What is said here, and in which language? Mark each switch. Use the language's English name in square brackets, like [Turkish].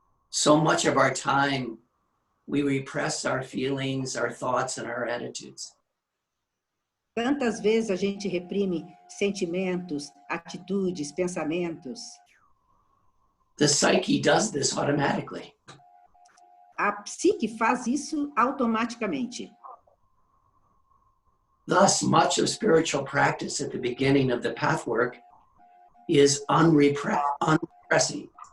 [English] So much of our time we repress our feelings, our thoughts, and our attitudes. [Portuguese] Quantas vezes a gente reprime sentimentos, atitudes, pensamentos? [English] The psyche does this automatically. [Portuguese] A psique faz isso automaticamente. [English] Thus, much of spiritual practice at the beginning of the Pathwork is unrepressing.